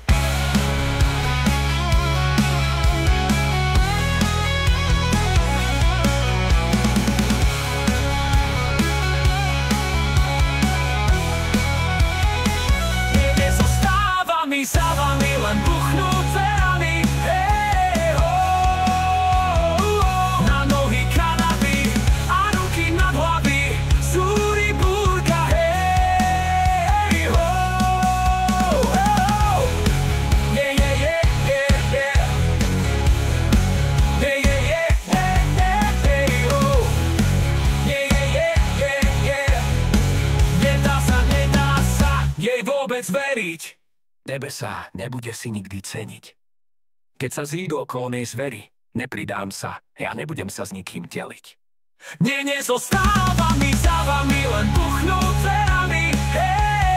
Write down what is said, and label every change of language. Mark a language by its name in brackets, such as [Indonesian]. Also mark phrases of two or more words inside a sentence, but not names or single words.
[Slovak] Nezostáva mi za vami, len buchnúť dverami, hej, ho, na nohy Kanady a ruky nad hlavy, zúri búrka, hej, ho, ho. [English] Yeah, yeah, yeah, yeah, yeah. Yeah, yeah, yeah, yeah, yeah, yeah, ho. Yeah, yeah, yeah, yeah, yeah. [Slovak] Nedá sa jej vôbec veriť, nebesa nebude si nikdy ceniť. Keď sa zídu okolo nej zvery, nepridám sa, ja nebudem sa s nikým deliť. Nezostáva mi za vami, len buchnúť dverami, hej.